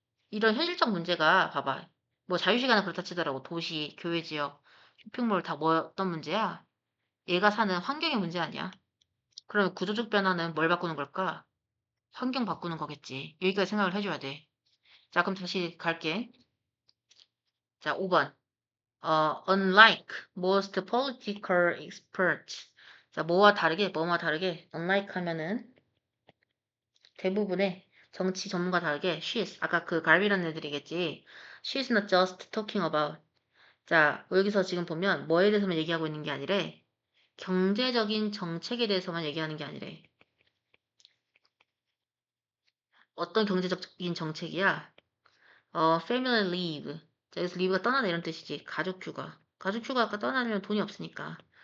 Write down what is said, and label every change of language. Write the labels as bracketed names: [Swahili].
[Korean] 이런 현실적 문제가, 봐봐. 뭐, 자유시간은 그렇다 치더라고. 도시, 교외 지역, 쇼핑몰 다 뭐, 어떤 문제야? 얘가 사는 환경의 문제 아니야? 그러면 구조적 변화는 뭘 바꾸는 걸까? 환경 바꾸는 거겠지. 여기까지 생각을 해줘야 돼. 자, 그럼 다시 갈게. 자, 5번. [English] unlike most political experts. [Korean] 자, 뭐와 다르게, [English] unlike [Korean] 하면은 대부분의 정치 전문가 다르게, she's, 아까 그 갈비라는 애들이겠지. [English] She's not just talking about. [Korean] 자, 여기서 지금 보면 뭐에 대해서만 얘기하고 있는 게 아니래. 경제적인 정책에 대해서만 얘기하는 게 아니래. 어떤 경제적인 정책이야? [English] family leave. [Korean] 자, 여기서 leave가 떠나다 이런 뜻이지. 가족 휴가. 가족 휴가 아까 떠나려면 돈이 없으니까.